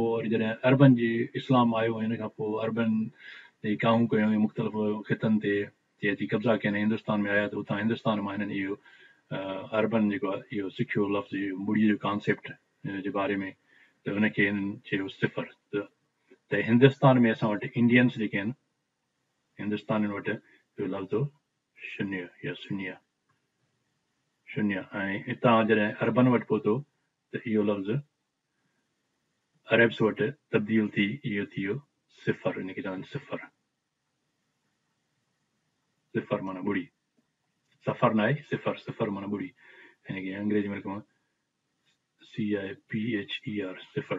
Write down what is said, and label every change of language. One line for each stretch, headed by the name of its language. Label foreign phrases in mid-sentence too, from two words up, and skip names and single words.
Sindhi: पोइ वरी जॾहिं अरबन जी इस्लाम आयो, ऐं हिन खां पोइ अरबन जी काऊं कयूं मुख़्तलिफ़ ख़ितनि ते जीअं थी कब्ज़ा कयनि, हिंदुस्तान में आया, त उतां हिंदुस्तान मां हिननि इहो अरबन जेको आहे इहो सिखियो लफ़्ज़, इहो ॿुड़ीअ जो कॉन्सेप्ट जे बारे में। त हुनखे हिननि चयो सिफ़र। त हिंदुस्तान में असां वटि इंडियंस जेके आहिनि, हिंदुस्तान वटि इहो लफ़्ज़ शून्य या शून्य, शून्य। ऐं हितां जॾहिं अरबन वटि पहुतो, त इहो लफ़्ज़ अरब्स वटि तब्दील थी इहो थी वियो सिफ़र। हिनखे चवंदा आहिनि सिफ़र, सिफ़र माना ॿुड़ी, सफ़र न आहे, सिफ़र, सिफ़र माना ॿुड़ी। हिनखे अंग्रेजी में लिखूं CIPHER, सिफ़र।